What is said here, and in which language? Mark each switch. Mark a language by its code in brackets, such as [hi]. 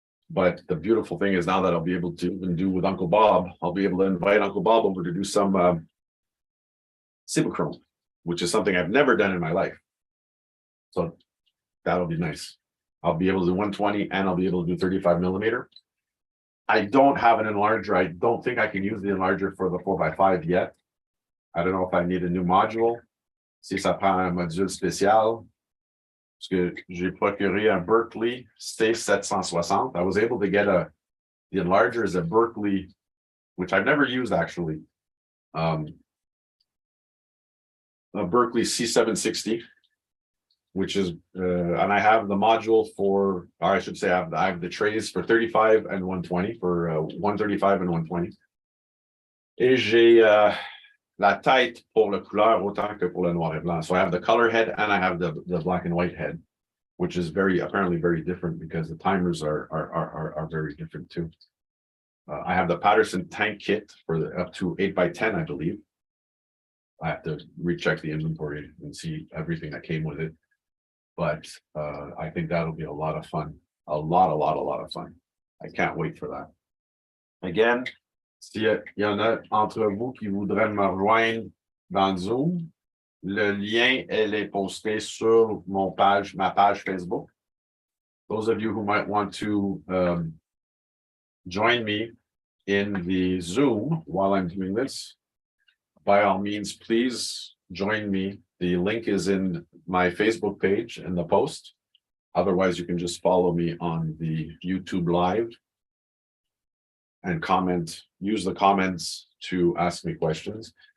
[en] But the beautiful thing is now that I'll be able to even do with Uncle Bob, I'll be able to invite Uncle Bob over to do some Cibachrome, which is something I've never done in my life. So that'll be nice. I'll be able to do 120 and I'll be able to do 35 millimeter. I don't have an enlarger. I don't think I can use the enlarger for the 4x5 yet. I don't know if I need a new module. [fr] Si ça prend un module spécial. Parce que j'ai procuré un Berkeley C760. [en] I was able to get the enlarger is a Berkeley, which I've never used actually. A Berkeley C760. which is, and I have the module for, or I should say, I have the trays for 35 and 120, for 135 and 120. [fr] Et j'ai la tête pour le couleur autant que pour le noir et blanc. [en] So I have the color head and I have the black and white head, which is apparently very different because the timers are very different too. I have the Patterson tank kit for the up to 8x10, I believe. I have to recheck the inventory and see everything that came with it. But I think that'll be a lot of fun. A lot of fun. I can't wait for that. [fr] Again, s'il y en a entre vous qui voudraient me rejoindre dans Zoom, le lien, elle est posté sur ma page Facebook. [en] Those of you who might want to join me in the Zoom while I'm doing this, by all means, please join me. The link is in my Facebook page in the post. Otherwise, you can just follow me on the YouTube Live and comment, use the comments to ask me questions.